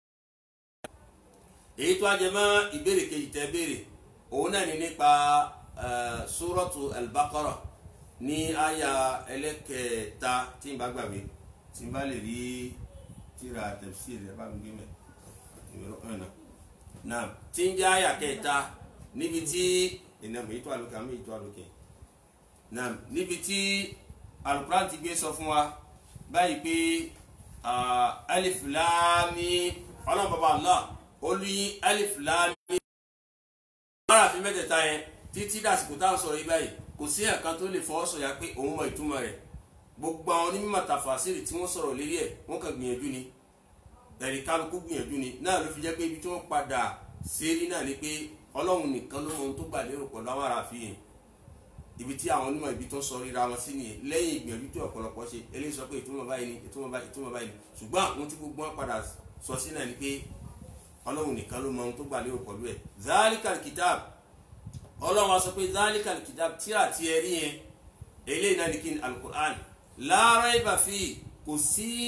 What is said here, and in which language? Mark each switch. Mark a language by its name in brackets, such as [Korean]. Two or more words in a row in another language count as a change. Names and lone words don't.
[Yoruba] èyí tó a jẹ mọ́ ìbéèrè kejì tẹ́ béèrè òun náà ni nípa suratu al-Baqarah ní àyà ẹlẹ́kẹ̀ẹ́ta tí n bá gbàgbé tí n bá lè rí tíra tafsir rẹ̀ bá mi gbé mẹ́ náà tí ń jẹ́ àyà kẹta níbi tí ìnáwó èyí tó àlùkè àmì èyí tó àlùkè náà níbi tí Al-Qur'an ti gbé sọ fún wa báyìí pé [Arabic] ألف لام ميم [Yoruba] ọlọ́run bàbá Allah ó ní [Arabic] ألف لام ميم [Yoruba] mara fi mẹ́tẹ̀ẹ̀ta yẹn títí dàsìkò táwọn sọ̀rọ̀ yìí báyìí kò sí ẹ̀kan tó lè fọwọ́ sọ̀yà pé òun mọ ìtumọ̀ rẹ̀ gbogbo àwọn onímọ̀ tàfàsírì tí wọ́n sọ̀rọ̀ lérí ẹ̀ wọ́n kàn gbìyànjú ni ẹ̀rí kálukú gbìyànjú ni náà ló fi jẹ́ pé ibi tí wọ́n padà sérí náà ni pé ọlọ́run nìkan ló mọ ohun tó gbà lérò pẹ̀lú àwọn aráàfin ibi tí àwọn onímọ̀ ibi tó ń sọ ríra wọn sí nìyẹn lẹ́yìn ìgbìyànjú tí ọ̀pọ̀lọpọ̀ ṣe eléyìí sọ pé ìtumọ̀ báyìí ni ìtumọ̀ báyìí ni ṣùgbọ́n àwọn tí gbogbo wọn padà sọ sí náà ni pé ọlọ́run nìkan ló mọ ohun tó gbà lérò pẹ̀lú ẹ̀ [Arabic] ذلك الكتاب [Yoruba] ọlọ́run wa sọ pé [Arabic] ذلك الكتاب [Yoruba] tíra tí ẹ rí yẹn eléyìí náà ni kí ni alukur'an [Arabic] لا ريب في [Yoruba] kò sí